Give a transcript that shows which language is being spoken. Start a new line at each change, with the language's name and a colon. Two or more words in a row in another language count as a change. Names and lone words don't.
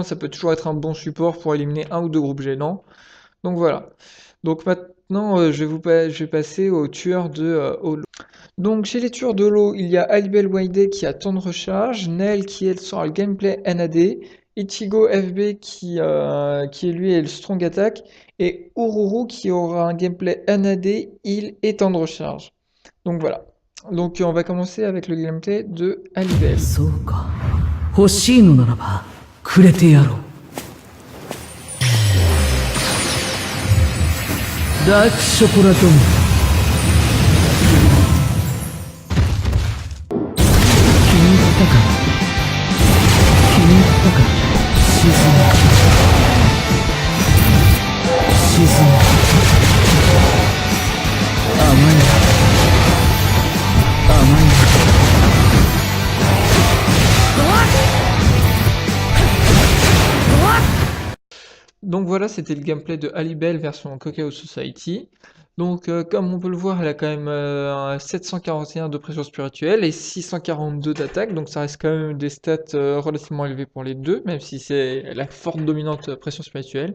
French: Ça peut toujours être un bon support pour éliminer un ou deux groupes gênants. Donc voilà. Donc maintenant, je vais passer aux tueurs de Holo. Donc chez les tueurs de l'eau, il y a Alibel Wide qui a temps de recharge, Nel qui elle sera le gameplay NAD, Ichigo FB qui lui est le
English: strong attack,
French: et Ururu qui aura un gameplay NAD, heal et temps de recharge. Donc voilà. Donc on va commencer avec le gameplay de Alibel.
Japanese: そうか。欲しいのならばくれてやろう。ダークショコラドム。気に入ったか。気に入ったか。沈む。沈む。甘いな。甘いな。
French: Donc voilà, c'était le gameplay de Alibel version Cacao Society. Donc comme on peut le voir, elle a quand même 741 de pression spirituelle et 642 d'attaque, donc ça reste quand même des stats relativement élevées pour les deux, même si c'est la forte dominante pression spirituelle.